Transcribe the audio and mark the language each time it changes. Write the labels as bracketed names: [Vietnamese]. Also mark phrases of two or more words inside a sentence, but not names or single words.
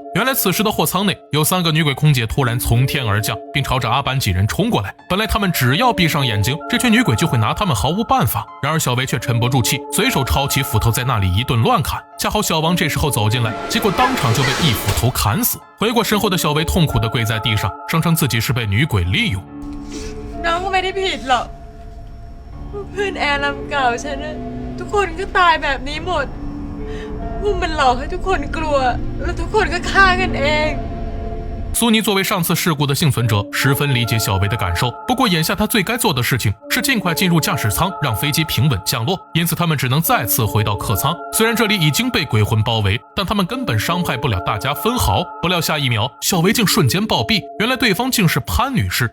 [Chinese] 原来此时的货舱内有3个女鬼空姐突然从天而降，并朝着阿班几人冲过来。本来他们只要闭上眼睛，这群女鬼就会拿他们毫无办法。然而小维却沉不住气，随手抄起斧头在那里一顿乱砍。恰好小王这时候走进来，结果当场就被一斧头砍死。回过身后的小维痛苦地跪在地上，声称自己是被女鬼利用。 [Thai] น้องก็ไม่ได้ผิดหรอกเพื่อนแอร์ลำเก่าฉันนะทุกคนก็ตายแบบนี้หมดพวกมันหลอกให้ทุกคนกลัวแล้วทุกคนก็ฆ่ากันเอง。 [Chinese] 苏妮作为上次事故的幸存者，十分理解小维的感受。不过眼下他最该做的事情是尽快进入驾驶舱，让飞机平稳降落。因此他们只能再次回到客舱。虽然这里已经被鬼魂包围，但他们根本伤害不了大家分毫。不料下一秒，小维竟瞬间暴毙，原来对方竟是潘女士。